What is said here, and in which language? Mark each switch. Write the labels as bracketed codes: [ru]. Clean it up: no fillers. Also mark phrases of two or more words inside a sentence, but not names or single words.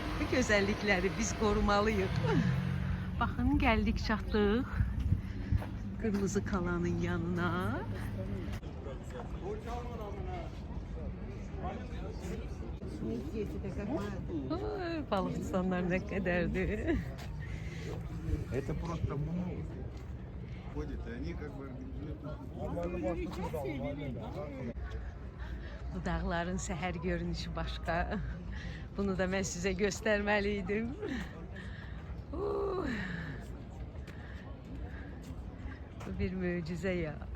[az] Bu gözəllikləri biz qorumalıyıq. Baxın, gəldik, çatdıq Qırmızı Kalanın yanına. Ay, balıqçılar nə qədərdir. [ru] Это просто много. Ходит, и они как бы [az] Bu dağların səhər görünüşü başqa. Bunu da mən sizə göstərməliydim. Bu bir möcüzə ya.